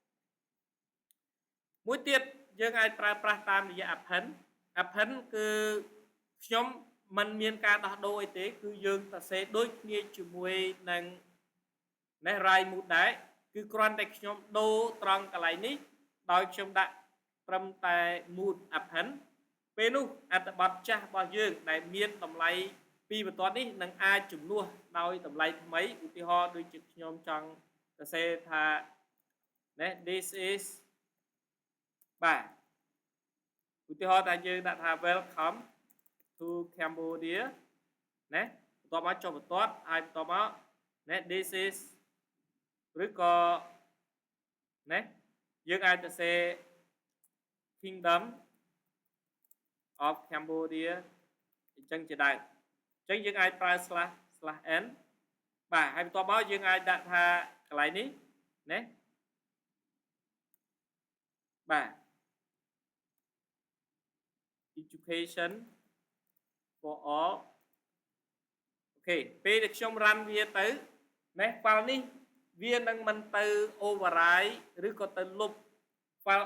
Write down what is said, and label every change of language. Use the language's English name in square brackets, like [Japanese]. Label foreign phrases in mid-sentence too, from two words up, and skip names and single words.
[Khmer] មួយទៀតយើងអាចប្រើប្រាស់តាមរយៈ append គឺខ្ញុំមិនមានការដោះដូរអីទេគឺយើងសរសេរដូចគ្នាជាមួយនឹង [English] write mode [Khmer] ដែរគឺគ្រាន់ តែខ្ញុំដូរត្រង់កន្លែងនេះដោយខ្ញុំដាក់ត្រឹមតែ [English] mood append [Khmer] ពេល នោះអត្ថបទចាស់របស់យើងដែលមានតម្លៃពីបន្ទាត់នេះនឹងអាចជំនួសដោយតម្លៃថ្មីឧទាហរណ៍ដូចជាខ្ញុំចង់សរសេរថា [English] this is [Khmer] បាទឧទាហរណ៍ថាយើងដាក់ថា [English] welcome to Cambodia [Khmer] បន្ទាប់មកចុះបន្ទាត់ហើយបន្ទាប់មក [English] this is [Khmer] ឬក៏ យើងអាចសរសេរ Kingdom of Cambodia អញ្ចឹងជាដើមអញ្ចឹងយើងអាចប្រើ /n បាទហើយបន្ទាប់មកយើងអាចដាក់ថាកន្លែងនេះ បាទ [English] education for all [Khmer] អូខេពេលដែលខ្ញុំ run វាទៅណា file នេះវានឹងមិនទៅ override ឬក៏ទៅលុប file